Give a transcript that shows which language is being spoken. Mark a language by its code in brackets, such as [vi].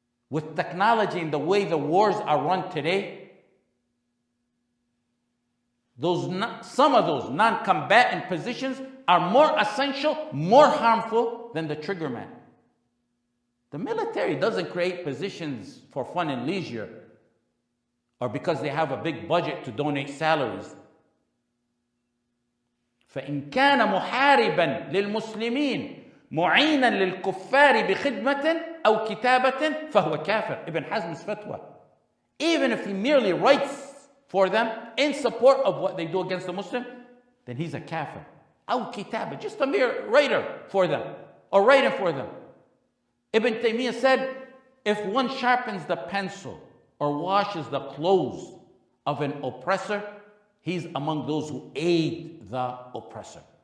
[en] With technology and the way the wars are run today, some of those non-combatant positions are more essential, more harmful than the triggerman. The military doesn't create positions for fun and leisure or because they have a big budget to donate salaries. [ar] فإن كان محاربا للمسلمين معينا للكفار بخدمة أو كتابة فهو كافر. [en] Ibn Hazm's fatwa. Even if he merely writes for them in support of what they do against the Muslim, then he's a kafir. [ar] أو كتابة, [en] just a mere writer for them. or writing for them. Ibn Taymiyyah said, if one sharpens the pencil or washes the clothes of an oppressor, he's among those who aid the oppressor.